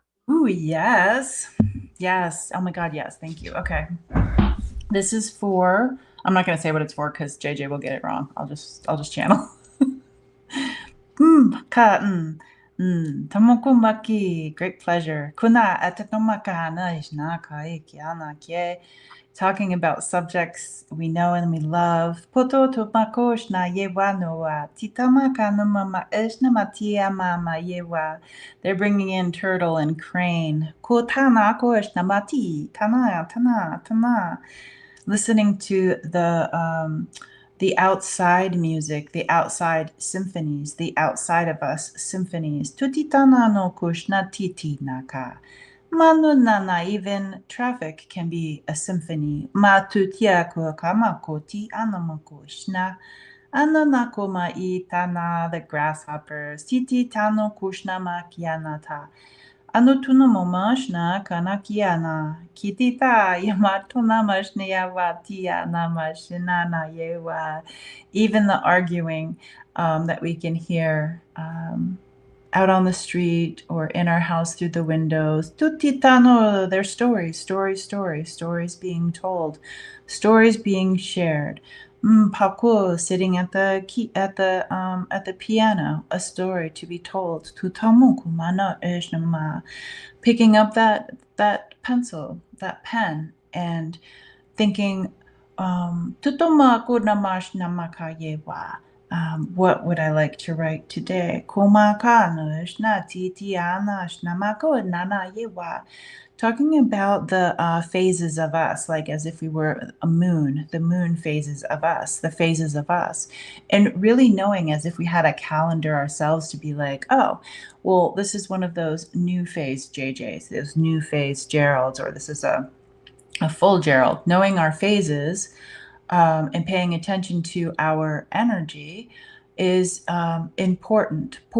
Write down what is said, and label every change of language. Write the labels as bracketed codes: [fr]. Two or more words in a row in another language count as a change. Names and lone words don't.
[en] Ooh, yes, yes. Oh my God, yes. Thank you. Okay, this is for. I'm not gonna say what it's for because JJ will get it wrong. I'll just channel. Ka, Tomoko maki, great pleasure. Kuna atatomaka na ishna kai kiana kie. Talking about subjects we know and we love. Poto tomako shna yewa noa. Titamaka no mama ishna matia mama yewa. They're bringing in turtle and crane. Kotana ko ishna mati. Tana. Listening to the outside music, the outside symphonies, the outside of us symphonies. Tutitana no kushna titi naka. Manu nana, even traffic can be a symphony. Ma tutia kuakamako ti anamako shna. Ananako ma itana, the grasshoppers. Titi tano kushna makianata. Anutunamomashna kanakiana. Kitita yamatonamashnia watia namashinana yewa. Even the arguing that we can hear out on the street or in our house through the windows. Tutitano, their stories being told, stories being shared. Paku sitting at the piano, a story to be told. Tutamuku mana eshnama, picking up that pencil, that pen, and thinking, Tutomaku namash namakayewa. What would I like to write today? Talking about the phases of us, like as if we were a moon, the moon phases of us, the phases of us, and really knowing as if we had a calendar ourselves to be like, oh, well, this is one of those new phase JJs, those new phase Geralds, or this is a full Gerald, knowing our phases and paying attention to our energy is important.